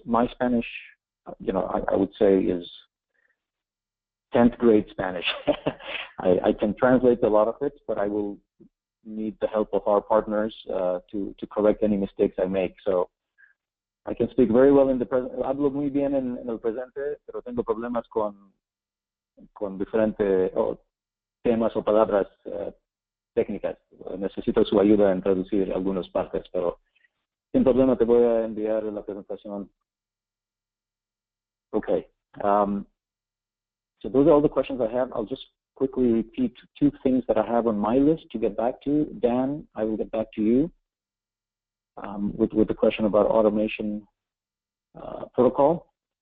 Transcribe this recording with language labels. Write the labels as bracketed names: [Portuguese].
[English] My Spanish, I would say is 10th grade Spanish. I can translate a lot of it, but I will need the help of our partners to correct any mistakes I make. So I can speak very well in the present. [Spanish] Hablo muy bien en el presente, pero tengo problemas con diferentes temas o palabras técnicas. Necesito su ayuda en traducir algunas partes, pero sin problema te voy a enviar la presentación. [English] Okay. So those are all the questions I have. I'll just quickly repeat two things that I have on my list to get back to. Dan, I will get back to you with the question about automation protocol.